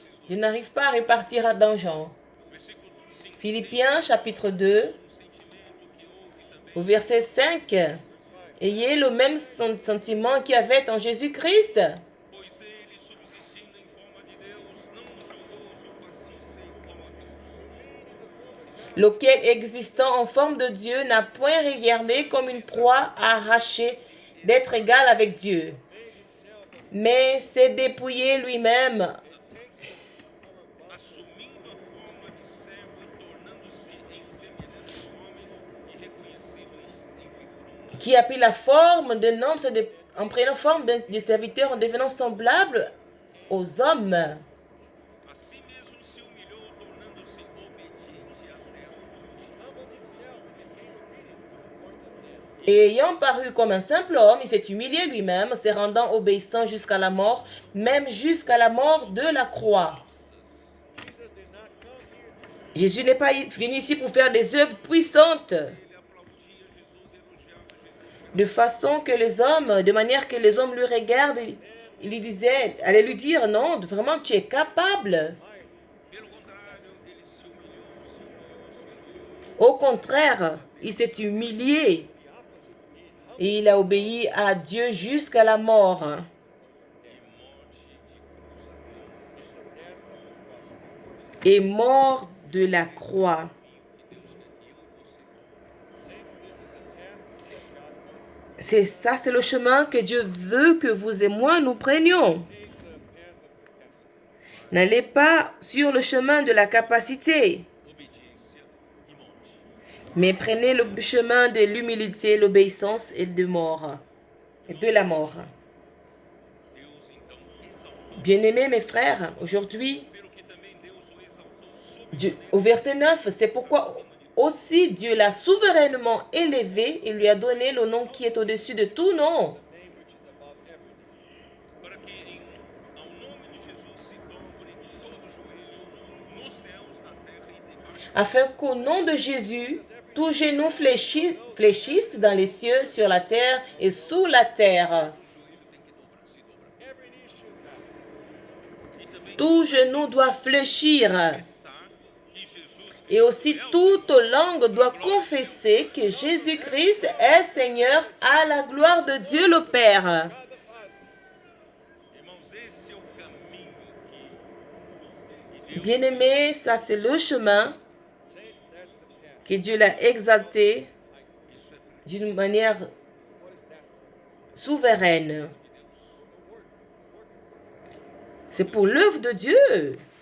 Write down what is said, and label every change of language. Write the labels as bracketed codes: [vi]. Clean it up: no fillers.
[fr] Je n'arrive pas à répartir dans genre. Philippiens chapitre 2, au verset 5. Ayez le même sentiment qu'il y avait en Jésus-Christ, [pt] Pois ele, subsistindo em forma de Deus, não julgou usurpação ser igual a Deus. [fr] lequel existant en forme de Dieu n'a point regardé comme une proie arrachée d'être égal avec Dieu, mais s'est dépouillé lui-même, [pt] Assumindo a forma de servo e tornando-se em semelhança de homens e reconhecido em figura humana. [fr] qui a pris la forme d'un homme, en prenant forme de serviteur, en devenant semblable aux hommes. [pt] A si mesmo se humilhou, tornando-se obediente até a morte. [fr] Et ayant paru comme un simple homme, il s'est humilié lui-même, se rendant obéissant jusqu'à la mort, même jusqu'à la mort de la croix. Jésus n'est pas venu ici pour faire des œuvres puissantes, de façon que les hommes, de manière que les hommes lui regardent, il lui disait, allait lui dire, non, vraiment tu es capable. [pt] Pelo contrário, ele se humilhou. [fr] Au contraire, il s'est humilié et il a obéi à Dieu jusqu'à la mort. Et mort de la croix. C'est ça, c'est le chemin que Dieu veut que vous et moi nous prenions. N'allez pas sur le chemin de la capacité, mais prenez le chemin de l'humilité, l'obéissance et de mort, et de la mort. Bien-aimés mes frères, aujourd'hui, au verset 9, c'est pourquoi aussi Dieu l'a souverainement élevé et lui a donné le nom qui est au-dessus de tout nom. [pt] Para que ao nome de Jesus se dobre todo joelho nos céus, na terra e debaixo. [fr] Afin qu'au nom de Jésus, tout genou fléchisse dans les cieux, sur la terre et sous la terre. Tout genou doit fléchir. Et aussi toute langue doit confesser que Jésus-Christ est Seigneur à la gloire de Dieu le Père. [pt] Irmãos, esse é o caminho que [fr] Bien-aimés, ça c'est le chemin que Dieu l'a exalté d'une manière souveraine. C'est pour l'œuvre de Dieu.